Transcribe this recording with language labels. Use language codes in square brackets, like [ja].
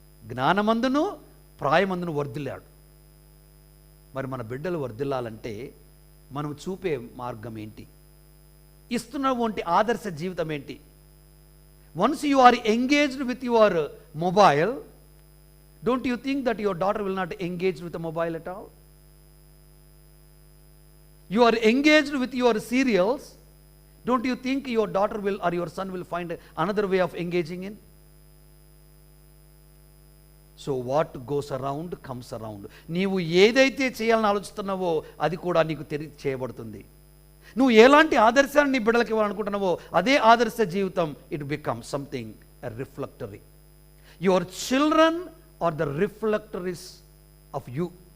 [te] జ్ఞానమందును ప్రాయమందును వర్ధిల్లాడు. మరి మన బిడ్డలు వర్ధిల్లాలంటే మనం చూపే మార్గం ఏంటి? ఇస్తున్నటువంటి ఆదర్శ జీవితం ఏంటి? [en] Once you are engaged with your mobile, don't you think that your daughter will not engage with a mobile at all? You are engaged with your serials, don't you think your daughter will or your son will find another way of engaging in? So what goes around comes around. [te] నీవు ఏదైతే చేయాలని ఆలోచిస్తున్నావో అది కూడా నీకు చేయబడుతుంది. నువ్వు ఎలాంటి ఆదర్శాన్ని నీ బిడ్డలకి ఇవ్వాలనుకుంటున్నావో అదే ఆదర్శ జీవితం, [en] It becomes something reflectory. Your children are the reflectories of you.